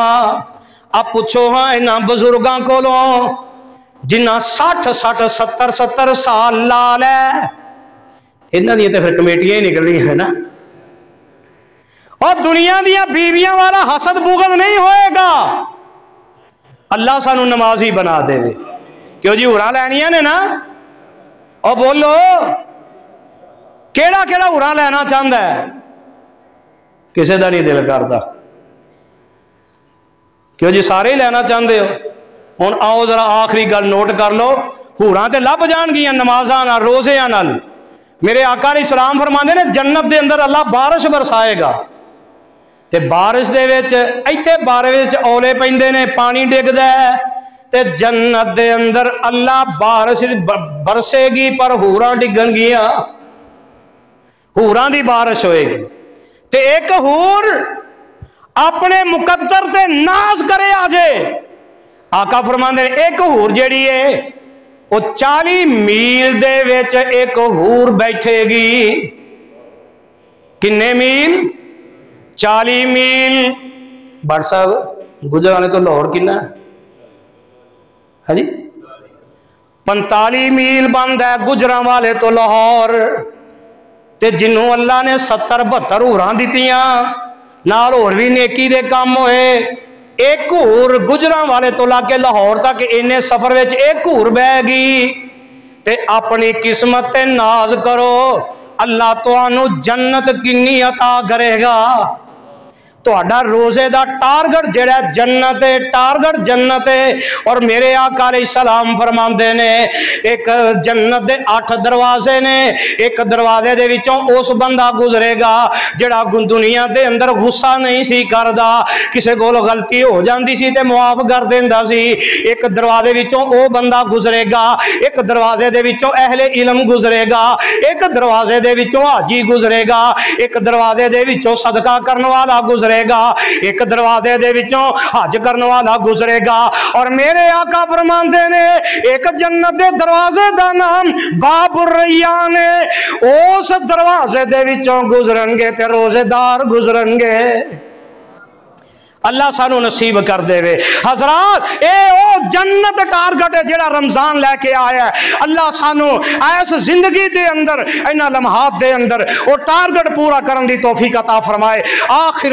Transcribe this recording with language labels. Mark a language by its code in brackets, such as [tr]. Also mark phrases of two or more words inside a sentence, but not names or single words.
[pa] اب پچھو ہاں انہاں بزرگاں کولوں جنہاں 60-70 سال لا لئے، انہاں دی تے فیر کمیٹیاں ہی نکل رہی ہے نا. اور دنیا دیاں بیویاں والا حسد بغض نہیں ہوئےگا. اللہ سانوں نمازی بنا دیوے. کیوں جی حوراں لینیاں نے نا. اور بولو کیڑا کیڑا ہورا لینا چاہتا ہے؟ کسے دا نہیں دل کرتا؟ کیوں جی سارے ہی لینا چاہتے ہو؟ ہن آؤ ذرا آخری گل نوٹ کر لو، ہوراں تے لب جان گیاں نمازاں نال روزیاں نال۔ میرے آقا علیہ السلام فرماندے نے جنت دے اندر اللہ بارش برسائے گا، تے بارش دے وچ ایتھے بارش وچ اولے پیندے نے، پانی ڈگدا ہے، تے جنت دے اندر اللہ بارش برسے گی پر ہوراں ڈگن گیاں، ہوراں دی بارش ہوئے گی۔ تے ایک ہور اپنے مقدر تے ناز کرے آجے، آقا فرماندے نے ایک ہور جیڑی ہے وہ 40 میل دے وچ ایک ہور بیٹھے گی۔ کنے میل؟ 40 میل۔ بٹ صاحب گجرانے تو لاہور کنا ہے؟ ہاں جی 45 میل بند ہے گجراں والے تو لاہور۔ تے جنہوں اللہ نے 70-72 ہوراں دیتیاں، نال اور بھی نیکی دے کام ہوئے، ایک ہور گجراں والے تو لا کے لاہور تک انہیں سفر وچ ایک ہور بہ گی۔ تے اپنی قسمت تے ناز کرو، اللہ تانوں جنت کنی عطا کرے گا۔ تہاڈا روزے دا ٹارگٹ جڑا جنت ہے، ٹارگٹ جنت ہے۔ اور میرے آقا علیہ السلام فرماندے نے ایک جنت دے 8 دروازے نے، ایک دروازے دے وچوں اس بندہ گزرے گا جڑا دنیا دے اندر غصہ نہیں سی کردا، کسے کول غلطی ہو جاندی سی تے معاف کر دیندا سی، ایک دروازے وچوں او بندہ گزرے گا، ایک دروازے دے وچوں اہل علم گزرے گا، ایک دروازے دے وچوں حاجی گزرے گا، ایک دروازے دے وچوں صدقہ کرن والا گزرے گا، ایک دروازے دے وچوں حج کرن والا گزرے گا۔ اور میرے آقا فرماندے نے ایک جنت دے دروازے دا نام باب الریان ہے، اس دروازے دے وچوں گزرن گے تے روزے دار گزرن گے۔ اللہ سانو نصیب کر دے وے۔ حضرات اے او جنت ٹارگٹ ہے جڑا رمضان لے کے آیا ہے۔ اللہ سانو ایس زندگی دے اندر اینا لمحات دے اندر او ٹارگٹ پورا کرن دی توفیق عطا فرمائے۔